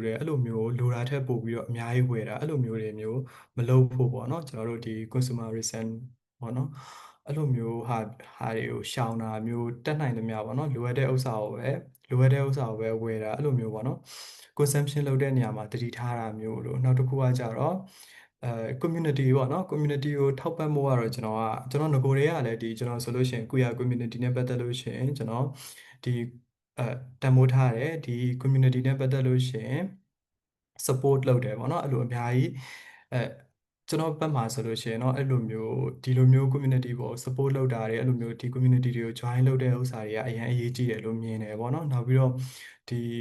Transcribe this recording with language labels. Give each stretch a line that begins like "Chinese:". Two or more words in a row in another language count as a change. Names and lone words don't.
Burmese: ည်းအဲ့လိုမျိုးလိုတာထက်ပိုပြီးတော့အများကြီးဝယ်တာအဲ့လိုမျိုးတွေမျိုးမလုပ်ဖို့ပေါ့နော်ကျွန်တော်တို့ဒီ consumerism ပေါ့နော်အဲ့လိုမျိုးဟာတွေကိုရှောင်တာမျိုးတက်နိုင် သမျှပေါ့နော်လိုအပ်တဲ့ဥစ္စာကိုပဲဝယ်တာအဲ့လိုမျိုးပေါ့နော် consumption လုပ်တဲ့နေရာမှာတတိထားတာမျိုးလို့နောက်တစ်ခုကကြတော့community ပေါ့နော် community ကိုထောက်ပံ့ဖို့ကတော့ကျွန်တော်ငကိုတွေကလည်းဒီကျွန်တော်ဆိုလို့ရှိရင်
English: queer community
Burmese: နဲ့ပတ်သက်လို့ရှိရင်ကျွန်တော်ဒီတန်ဖိုးထားတယ်ဒီ community နဲ့ပတ်သက်လို့ရှိရင် support လုပ်တယ်ပေါ့နော်အဲ့လိုအများကြီးအဲကျွန်တော်ဘက်မှာဆိုလို့ရှိရင်เนาะအဲ့လိုမျိုးဒီလိုမျိုး community ကို support လုပ်တာတွေအဲ့လိုမျိုးဒီ community တွေကို join လုပ်တဲ့ဥစ္စာတွေကအရင်အရေးကြီးတယ်လို့မြင်တယ်ပေါ့နော်နောက်ပြီးတော့ဒီ